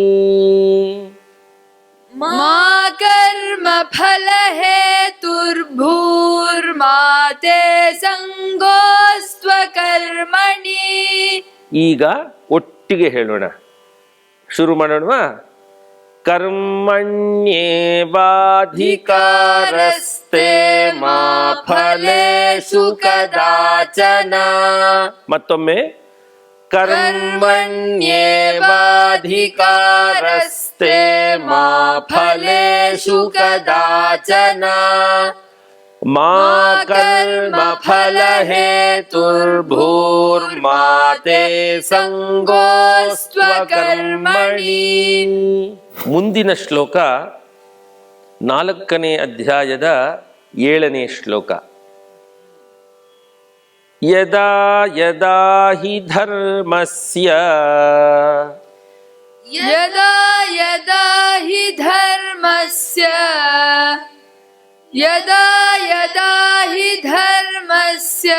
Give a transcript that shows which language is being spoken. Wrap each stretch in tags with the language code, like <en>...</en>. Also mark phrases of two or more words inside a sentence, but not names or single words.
<sa>ಮಾ ಕರ್ಮ ಫಲ ಹೇತುರ್ಭೂರ್ಮಾತೆ ಸಂಗೋಸ್ತ್ವಕರ್ಮಣಿ.</sa> <kn>ಈಗ ಒಟ್ಟಿಗೆ ಹೇಳೋಣ. ಶುರು ಮಾಡೋಣವಾ?</kn> <sa>ಕರ್ಮಣ್ಯೇವಾಧಿಕಾರಸ್ತೆ ಮಾ ಫಲೇಷು ಕದಾಚನ. ಮತ್ತೊಮ್ಮೆ ಕರ್ಮಣ್ಯೇವಾಧಿಕಾರಸ್ತೆ ಮಾ ಫಲೇಷು ಕದಾಚನ ಮಾ ಕರ್ಮ ಫಲ ಹೇತುರ್ಭೂರ್ಮಾತೆ ಸಂಗೋಸ್ತ್ವಕರ್ಮಣಿ.</sa> <kn>ಮುಂದಿನ ಶ್ಲೋಕ 4ನೇ ಅಧ್ಯಾಯದ 7ನೇ ಶ್ಲೋಕ.</kn> <sa>ಯದಾ ಯದಾ ಹಿ ಧರ್ಮಸ್ಯ ಯದಾ ಯದಾ ಹಿ ಧರ್ಮಸ್ಯ ಯದಾ ಯದಾ ಹಿ ಧರ್ಮಸ್ಯ</sa>